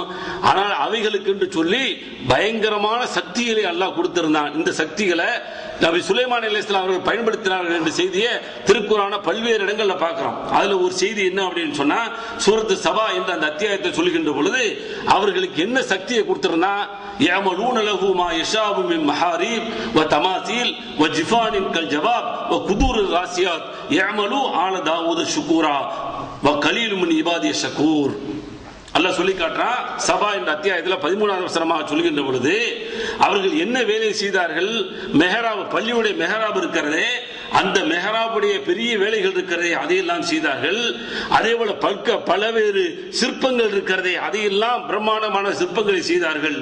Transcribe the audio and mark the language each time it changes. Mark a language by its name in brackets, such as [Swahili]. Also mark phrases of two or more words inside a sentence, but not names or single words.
[Tamil] ஆனால் அவைகளுக்கு என்று சொல்லி பயங்கரமான சக்திகளை அல்லாஹ் கொடுத்திருந்தான். இந்த சக்திகளை நபி சுலைமான் அலைஹிஸ்ஸலாம் அவர்கள் பயன்படுத்தினார்கள் என்ற செய்தியை திருக்குர்ஆன பல்வேறு இடங்கள்ல பார்க்கிறோம். அதுல ஒரு செய்தி என்ன அப்படின்னு சொன்னா சூரத்து சபா என்ற அந்த அத்தியாயத்தை சொல்கின்ற பொழுது அவர்களுக்கு என்ன சக்தியை கொடுத்திருந்தா [Arabic] يعملون له ما يشاء من محاريب وتماثيل وجفان كالجواب وقدور الراسيات يعملوا آل داود شكورا وقليل من عبادي الشكور. [Tamil] அல்லாஹ் சொல்லி காட்டுறான் சபா என்ற அத்தியாயத்தில் 13வது வசனமாக சொல்கின்ற பொழுது அவர்கள் என்ன வேலை செய்தார்கள். மெஹராப் பள்ளியுடைய மெஹராப் இருக்கிறதே அந்த மெஹராபுடைய பெரிய வேலைகள் இருக்கிறதே அதையெல்லாம் செய்தார்கள். அதே போல பல்வேறு சிற்பங்கள் இருக்கிறதே அதையெல்லாம் பிரம்மாண்டமான சிற்பங்களை செய்தார்கள்.